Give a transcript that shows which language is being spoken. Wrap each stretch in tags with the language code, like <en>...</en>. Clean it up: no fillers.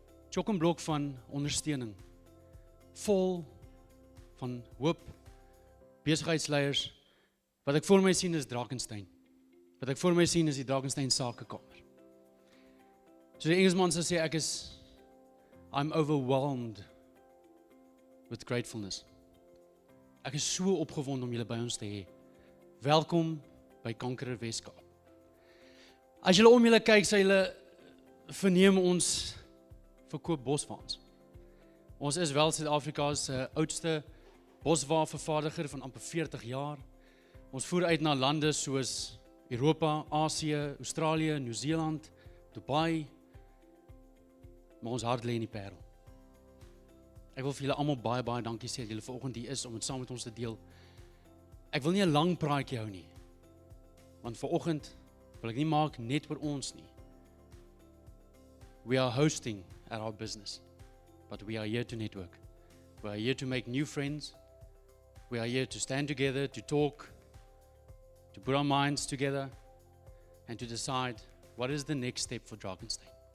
<af>Chok en blok van ondersteuning. Vol van hoop. Besigheidsleiers. Wat ek voor my sien is Drakenstein. Wat ek voor my sien is die Drakenstein sakekamer. So die Engelsman sal sê</af> <en>I'm overwhelmed with gratefulness.</en> <af>Ek is so opgewonde om julle by ons te hê. Welkom by Conqueror Western Cape. As julle om julle kyk, sê julle verneem ons verkoop boswaans. Ons is wel Suid-Afrika se oudste boswaanvervaardiger van amper 40 jaar. Ons voer uit na lande soos Europa, Asië, Australië, Nieu-Seeland, Dubai. Maar ons hart lê in die Parel. Ek wil vir julle almal baie dankie sê dat julle vanoggend hier is om dit saam met ons te deel. Ek wil nie 'n lang praatjie hou nie. Want vanoggend wil ek nie maak net oor ons nie.</af> <en>We are hosting at our business, but we are here to network. We are here to make new friends. We are here to stand together, to talk, to put our minds together, and to decide what is the next step for Drakenstein.</en>